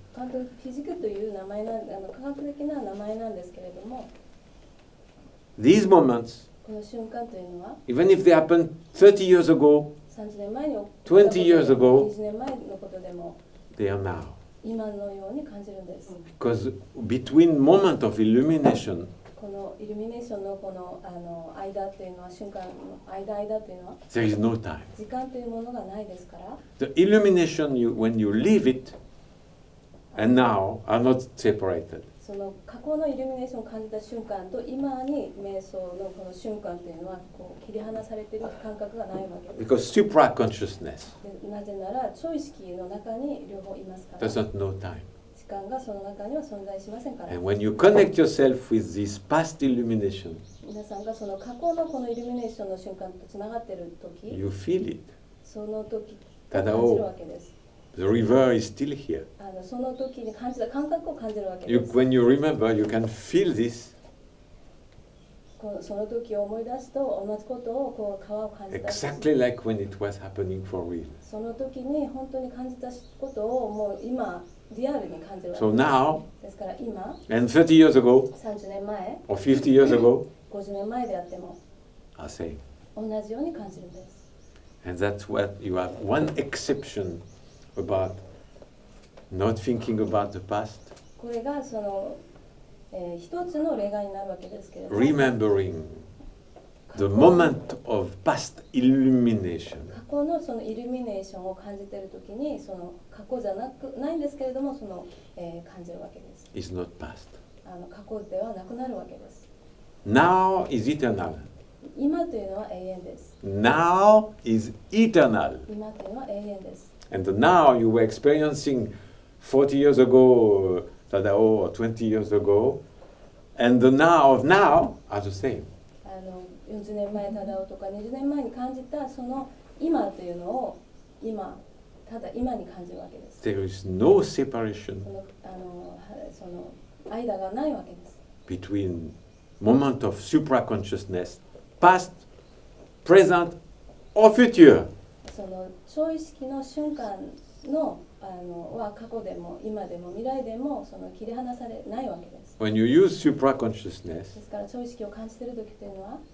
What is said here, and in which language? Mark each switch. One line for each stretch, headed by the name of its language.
Japanese: クワントムフィジックという名前科学的な名前なんですけれども、
English: These moments,
Japanese: この瞬間というのは
English: even if they happened 30 years ago,
Japanese: 30年前に起こった
English: 20 years ago,
Japanese: 20年前のことでも
English: they are now.
Japanese: 今のように感じるんです。
English: Because between moment of illumination
Japanese: このイルミネーションのこの間というのは瞬間の間というのは
English: there is no time.
Japanese: 時間というものがないですから、
English: The illumination, when you leave it, and now are not separated.
Japanese: その過去のイルミネーションを感じた瞬間と今に瞑想のこの瞬間というのはこう切り離されている感覚がないわけです。
English: Because supra-consciousness
Japanese: でなぜなら超意識の中に両方いますから、
English: does not know time.
Japanese: 時間がその中には存在しませんから。
English: And when you connect yourself with this past illumination,
Japanese: 皆さんがその過去のこのイルミネーションの瞬間とつながっている時、
English: you feel it.
Japanese: その時ただ感じるわけです。
English: The river is still here.
Japanese: その時に感じた感覚を感じるわけ
English: You,
Japanese: です。
English: when you remember, you can feel this
Japanese: その時を思い出すと同じことをこう川を感じたし
English: exactly like when it was happening for real.
Japanese: その時に本当に感じたことをもう今リアルに感じるわけ
English: So
Japanese: です。
English: now,
Japanese: ですから今
English: and 30 years ago,
Japanese: 30年前
English: or 50 years ago,
Japanese: 50年前であっても
English: are same.
Japanese: 同じように感じるんです。
English: And that's what you have one exception about not thinking about the past,
Japanese: これがその、一つの例外になるわけですけれども
English: remembering the moment of past illumination.
Japanese: 過去のそのイルミネーションを感じているときにその過去じゃないんですけれどもその、感じるわけです。
English: Is not past.
Japanese: 過去ではなくなるわけです。
English: Now is eternal.
Japanese: 今というのは永遠です。
English: Now is eternal.
Japanese: 今というのは永遠です。
English: And the now you were experiencing 40 years ago, Tadao, or 20 years ago, and the now of now are the same.
Japanese: 40年前ただとか20年前に感じたその今というのを今ただ今に感じるわけです。
English: There is no separation
Japanese: その間がないわけです。
English: between moment of supra-consciousness, past, present, or future.
Japanese: その超意識の瞬間のは過去でも今でも未来でもその切り離されないわけです。
English: When you use supra-consciousness,
Japanese: ですから超意識を感じている時というのは